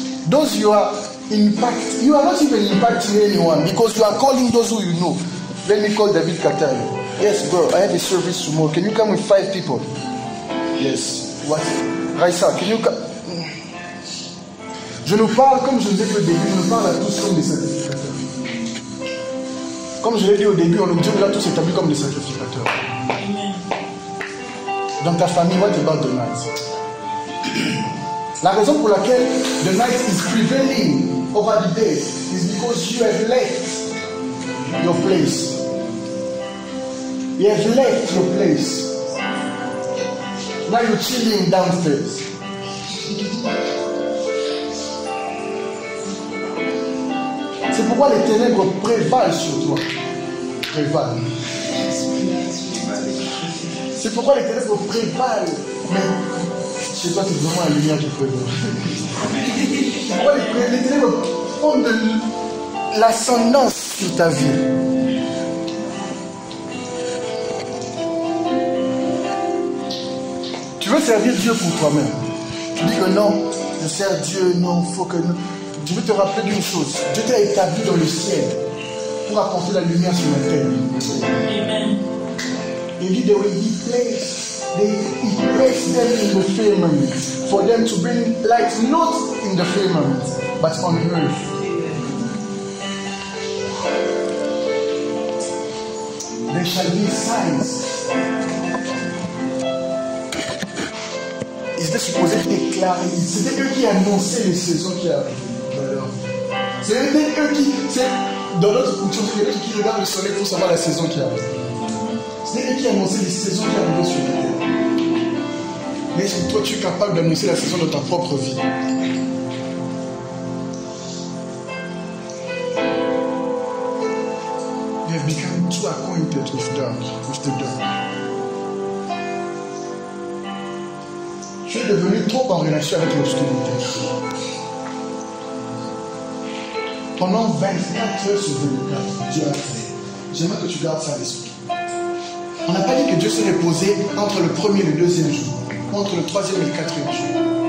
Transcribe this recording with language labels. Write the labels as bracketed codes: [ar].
[en] Those you are impacting, you are not even impacting anyone because you are calling those who you know. Let me call David Katai. Yes, bro, I have a service tomorrow. Can you come with 5 people? Yes. What? Raissa, can you come? [fr] Je nous parle, comme je vous ai dit au début, je nous parle à tous comme des sacrificateurs. Comme je l'ai dit au début, on Dieu nous a tous établis comme des sacrificateurs. Dans ta famille, [en] what about the night? [fr] La raison pour laquelle [en] the night is prevailing over the day is because you have left your place. You have left your place. Now you're chilling downstairs. [fr] C'est pourquoi les ténèbres prévalent sur toi. Prévalent. C'est pourquoi les ténèbres prévalent. Mais chez toi, c'est vraiment la lumière qui prévaut. Pourquoi les ténèbres ont de l'ascendance sur ta vie. Tu veux servir Dieu pour toi-même. Tu dis que non, je sers Dieu, non, il faut que... Tu veux te rappeler d'une chose. Dieu t'a établi dans le ciel pour apporter la lumière sur la terre. [en] Amen. [fr] Il dit, [en] they will be placed. He placed them in the firmament for them to bring light not in the firmament but on earth. There shall be signs. [fr] Ils étaient supposés déclarer. C'était eux qui annonçaient les saisons qui arrivent. C'était eux qui. Dans notre culture, c'est eux qui regardent le soleil pour savoir la saison qui arrive. C'est eux qui annonçaient les saisons qui arrivaient sur la terre. Mais toi, tu es capable d'annoncer la saison de ta propre vie. [en] have become too acquainted with the dark. [fr] Tu es devenu trop en relation avec l'obscurité. Pendant 24 heures sur 24, Dieu a créé. J'aimerais que tu gardes ça à l'esprit. On n'a pas dit que Dieu s'est reposé entre le premier et le deuxième jour, entre le troisième et le quatrième jour.